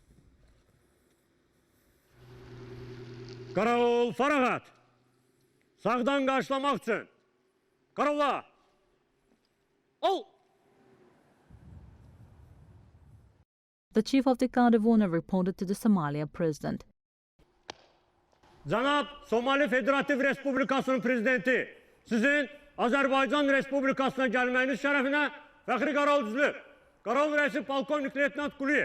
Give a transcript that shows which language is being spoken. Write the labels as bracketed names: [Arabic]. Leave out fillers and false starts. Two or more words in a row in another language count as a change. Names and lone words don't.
[Azerbaijani] Qaravul fərağat. Sağdan qarşılamaq üçün. Qaravula. Ol. [English] The chief of the guard of honor reported to the Somalia president. [Azerbaijani] Cənab Somali Federativ Respublikasının prezidenti, sizin Azərbaycan Respublikasına gəlməyiniz şərəfinə fəxri qaravul düzülüb. Qaravul rəisi polkovnik leytenant Quliyev.